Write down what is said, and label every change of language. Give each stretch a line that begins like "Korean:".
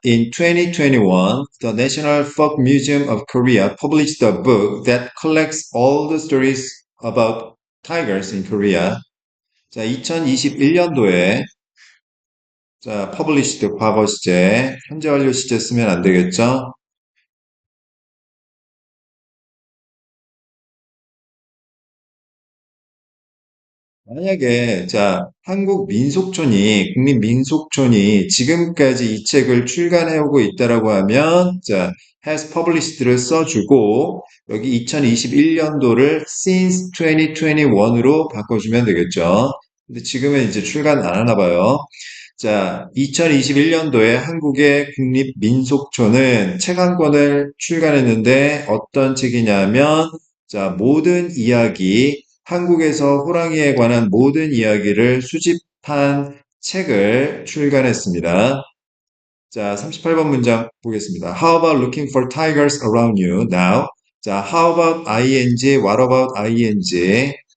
English: In 2021, the National Folk Museum of Korea published a book that collects all the stories about tigers in Korea.
Korean: 자, 2021년도에 자, published 과거 시제, 현재 완료 시제 쓰면 안 되겠죠? 만약에, 자, 한국 민속촌이, 국립민속촌이 지금까지 이 책을 출간해오고 있다라고 하면, 자,
English: has published
Korean: 를 써주고, 여기 2021년도를
English: since 2021
Korean: 으로 바꿔주면 되겠죠. 근데 지금은 이제 출간 안 하나 봐요. 자, 2021년도에 한국의 국립민속촌은 책 한 권을 출간했는데 어떤 책이냐면, 자, 모든 이야기, 한국에서 호랑이에 관한 모든 이야기를 수집한 책을 출간했습니다. 자, 38번 문장 보겠습니다.
English: How about looking for tigers around you now? 자, how about ing, what about ing?